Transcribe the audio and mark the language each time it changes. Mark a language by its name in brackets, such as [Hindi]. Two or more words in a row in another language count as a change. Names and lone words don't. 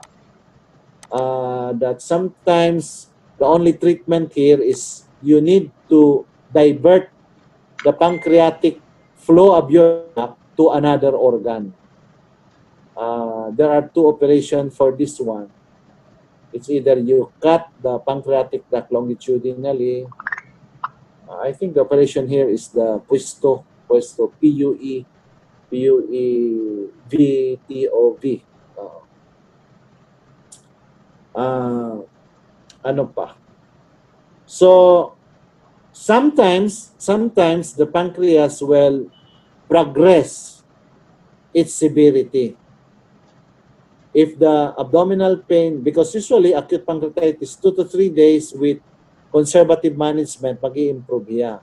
[English] That sometimes the only treatment here is you need to divert the pancreatic flow of your duct to another organ. There are two operations for this one. It's either you cut the pancreatic duct longitudinally. I think the operation here is the puesto, PUEVTOV. [Waray] Ano pa? [English] So, sometimes the pancreas will progress its severity. If the abdominal pain, because usually acute pancreatitis, 2 to 3 days with conservative management, [Waray] mag-i-improve hiya.